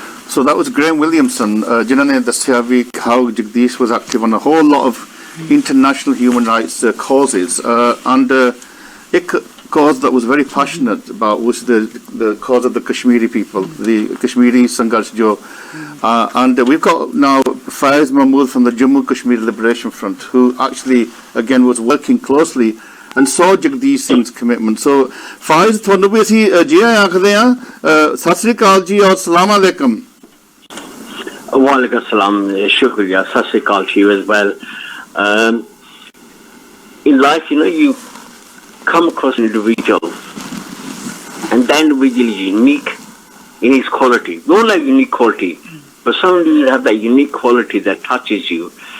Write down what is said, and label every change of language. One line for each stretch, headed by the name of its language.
English: So that was Graham Williamson,
Punjabi: ਜਿਨ੍ਹਾਂ ਨੇ ਦੱਸਿਆ ਵੀ
English: how Jagdeesh was active on a whole lot of international human rights causes, and ਇੱਕ cause that was very passionate about was the cause of the Kashmiri people, the Kashmiri Sangharsh jo, and we've got now Faiz Mahmood from the Jammu Kashmir Liberation Front, who actually again was working closely and saw Jagdeesh Singh's commitment.
Punjabi: So Faiz, ਤੁਹਾਨੂੰ ਵੀ ਅਸੀਂ ਜੀ ਆਖਦੇ ਆ, ਸਤਿ ਸ੍ਰੀ ਅਕਾਲ ਜੀ ਔਰ ਸਲਾਮ ਅਲੈਕਮ।
English: Walaikum salam, shukriya, sat sri akal to you as well. In life, you come across an individual, and that individual is unique in his quality. We all have unique quality, but some individuals have that unique quality that touches you.